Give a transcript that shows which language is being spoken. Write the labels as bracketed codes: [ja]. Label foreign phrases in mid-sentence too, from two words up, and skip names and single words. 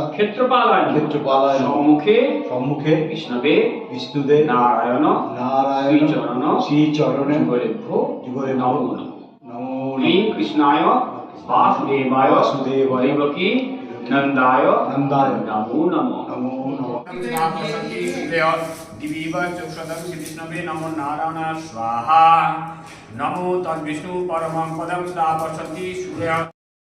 [sa] ক্ষেত্রপালায় নমঃ ক্ষেত্রপালায় নমঃ সম্মুখে সম্মুখে বিষ্ণবে বিষ্ণুদেব নারায়ণ নারায়ণ শ্রীচরণ শ্রীচরণে যুগলেভ্য যুগলেভ্য নমো নমঃ নমো ক্লীং কৃষ্ণায় বাসুদেবায় বাসুদেবায় দেবকী নন্দায় নন্দায় নমো নমঃ নমো নমঃ दिवीव चक्षुषदं विष्णवे नमो नारायण स्वाहा नमो तद्विष्णु परमं पदं सा पश्यति सूर्य